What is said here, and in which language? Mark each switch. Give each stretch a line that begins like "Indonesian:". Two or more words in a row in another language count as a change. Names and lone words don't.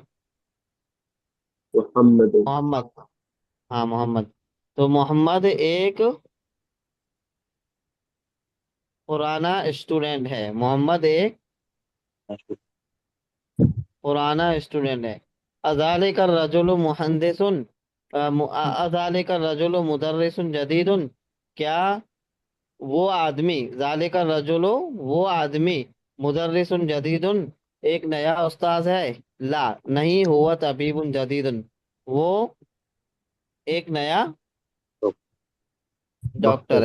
Hindi: मोहम्मद। मोहम्मद। हाँ, मोहम्मद। तो मोहम्मद एक पुराना स्टूडेंट है। मोहम्मद एक पुराना स्टूडेंट है।
Arabic: أذلك رجل مهندس، أذلك رجل مدرس جديد,
Hindi: क्या वो आदमी,
Arabic: ذلك رجل
Hindi: वो आदमी,
Arabic: مدرس جديد
Hindi: एक नया उस्ताद है। ला नहीं,
Arabic: هو طبيب جديد
Hindi: वो एक नया डॉक्टर